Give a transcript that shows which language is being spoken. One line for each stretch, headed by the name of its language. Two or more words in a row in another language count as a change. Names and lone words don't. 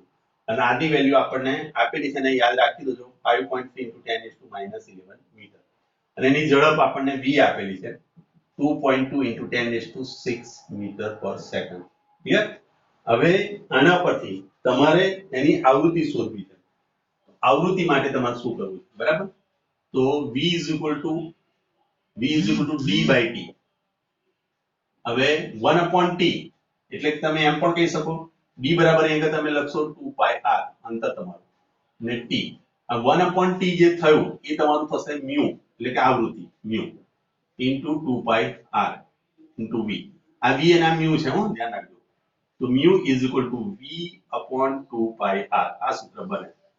Gujarati: અને આની વેલ્યુ આપણને આપેલી છે, ને યાદ રાખી દેજો 5.3 into 10⁻⁻11 મીટર. અને એની ઝડપ આપણને v આપેલી છે 2.2 into 10⁻⁶
English: meter per second.
Gujarati: ક્લિયર? હવે આના પરથી તમારે એની આવૃત્તિ શોધવી છે. આવૃત્તિ માટે તમારે શું કરવું છે? બરાબર? તો
English: v is equal to d by t.
Gujarati: હવે 1/t એટલે કે તમે એમ પણ કહી શકો d બરાબર અહીંયા તમે લખશો 2 pi r અંતર તમારું, ને t. આ 1/t જે થયું એ તમારું થશે mu, એટલે કે આવૃત્તિ mu into 2 pi r into v. આ v અને આ mu છે, હો ધ્યાન રાખજો. તો
English: mu is equal to v upon 2 pi r.
Gujarati: આ સૂત્ર બને.